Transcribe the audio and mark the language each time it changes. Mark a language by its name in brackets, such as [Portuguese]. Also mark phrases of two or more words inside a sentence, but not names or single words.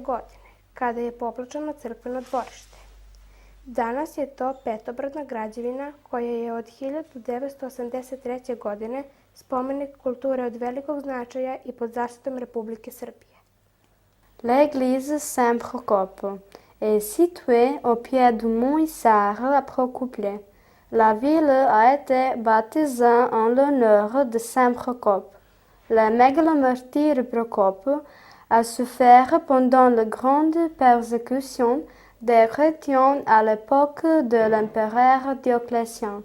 [Serbian] godine, kada je poplačano crkveno dvorište. Danas je to petobrodna građevina koja je od 1983. godine spomenik kulture od velikog značaja i pod zaštitom Republike Srbije. [French] L'église Saint-Procope est située au pied du mont Issar à Procopiae. La ville a été baptisée en l'honneur de Saint Procope. Le mégalomortire Procope a souffert pendant la grande persécution des chrétiens à l'époque de l'empereur Dioclétien.